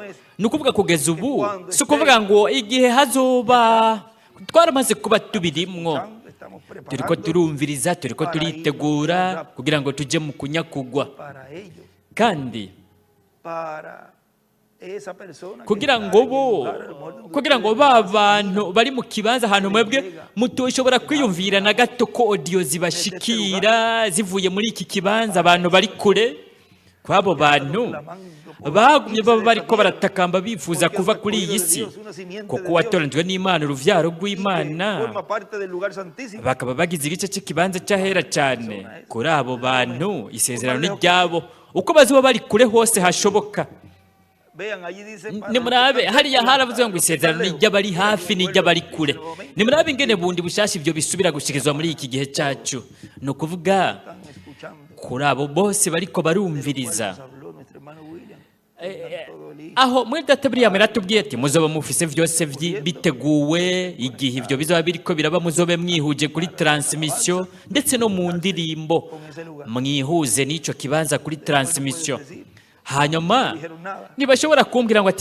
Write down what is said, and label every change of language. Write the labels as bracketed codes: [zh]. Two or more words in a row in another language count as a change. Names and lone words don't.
[rn] ni ukuvuga kugeza ubu si ukuvuga ngo igihe hazoba, twaramaze kuba tubirimwo, [es] Estamos [rn] turiko [es] preparando [rn] turumviriza, turiko turitegura kugira ngo tujye mu kunyakugwa. [es] para ellos, [rn] kandi [es] para esa persona que [rn] kugira [es] está [rn] ngo [es] en [rn] bo [es] el lugar, a lo mejor donde [rn] kugira ngo ba bantu bari mu kibanza ahantu mwebwe mutoshobora kwiyumvira na gato ko audio zibashikira zivuye muri iki kibanza, abantu bari kure. kw'abo bantu bagumye baba bariko baratakamba bifuza kuva kuri iyi si, kuko watoranijwe n'Imana, uruvyaro rw'Imana, [es] forma parte del lugar santísimo. [rn] bakaba bagize igice cy'ikibanza cy'ahera cyane. kuri abo bantu isezerano ni ryabo, uko bazoba bari kure hose hashoboka. [es] Vean, allí dice para [rn] nimurabe [es] los que [rn] hariya [es] están [rn] haravuze ngo [es] los que [rn] isezerano [es] están [rn] n'iry'abari [es] lejos, [rn] hafi [es] vuelve [rn] n'iry'abari [es] en [rn] kure [es] ese momento, [rn] nimurabe ingene bundi bushasha ibyo bisubira gushikirizwa muri iki gihe cyacu ni ukuvuga [es] están escuchando. [rn] kuri abo bose bariko barumviriza [es] Nos habló nuestro hermano William. Todo listo. [rn] aho muri data buriya yaratubwiye ati muzoba mufise byose biteguwe igihe ibyo bizaba biriko biraba muzobe mwihuje kuri transmission ndetse no mu ndirimbo mwihuze n'ico kibanza kuri transmission hanyuma ntibashobora kumbwira ngo ati